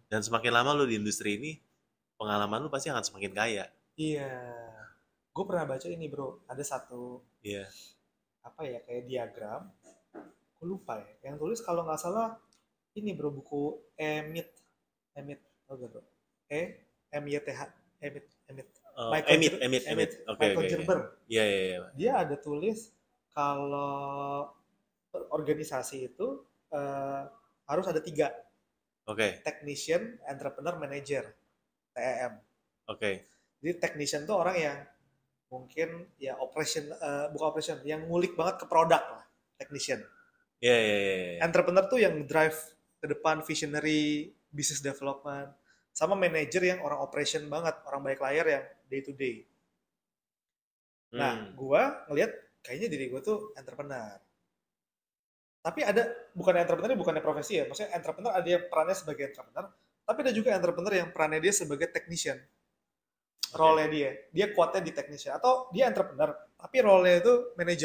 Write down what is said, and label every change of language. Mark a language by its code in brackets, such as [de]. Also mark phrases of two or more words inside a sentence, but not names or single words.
[id] Dan semakin lama lu di industri ini, pengalaman lu pasti akan semakin kaya. Iya. Gue pernah baca ini bro, ada satu Iya. apa ya kayak diagram, gue lupa ya. Yang tulis kalau nggak salah ini bro, buku Emit, Emit, tau gak bro? Emyth, Emit, Emit. Michael Emit, Jer, emit, emit. Emit, Oke, Michael oke, oke. Gerber. Iya, iya, iya. Dia ada tulis kalau organisasi itu eh, harus ada tiga, Oke, [en] technician, entrepreneur, manager, TEM. [id] oke. Jadi technician tuh orang yang mungkin ya bukan operation, yang ngulik banget ke produk lah, technician. Iya, iya, iya, iya. Entrepreneur tuh yang drive ke depan, [en] visionary, business development. [id] Sama manager yang orang operation banget, orang baik layar yang [en] day to day. [id] Nah, Hmm. gue ngelihat kayaknya diri gue tuh entrepreneur. Tapi ada, bukan entrepreneur, bukannya profesi ya. Maksudnya entrepreneur ada yang perannya sebagai entrepreneur, tapi ada juga entrepreneur yang perannya dia sebagai technician. Oke. Role-nya dia kuatnya di technician. Atau dia entrepreneur, tapi role-nya itu manager.